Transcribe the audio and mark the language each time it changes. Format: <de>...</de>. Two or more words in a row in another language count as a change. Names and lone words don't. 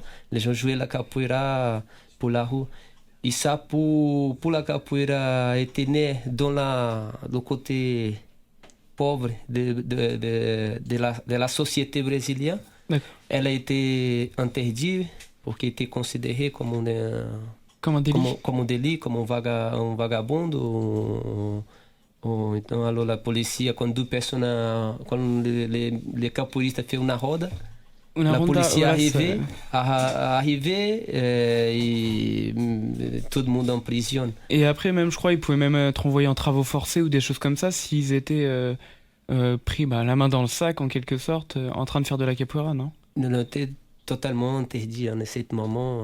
<fr>Les gens jouaient la capoeira pour la rue. Et ça, pour la capoeira, était né dans le côté pauvre de la société brésilienne. D'accord. Elle a été interdite parce qu'elle était considérée comme Comme un délit.</fr> <pt>Como um delito, como um vagabundo, ou então a polícia, quando duas pessoas, quando les capoeiristas fez uma roda,</pt> <fr>la polícia arrivait et tout le monde en prison. Et après, même, je crois, ils pouvaient même être envoyés en travaux forcés ou des choses comme ça s'ils étaient pris la main dans le sac, en quelque sorte, en train de faire de la capoeira, non? Non, c'était totalement interdit en ce moment.</fr>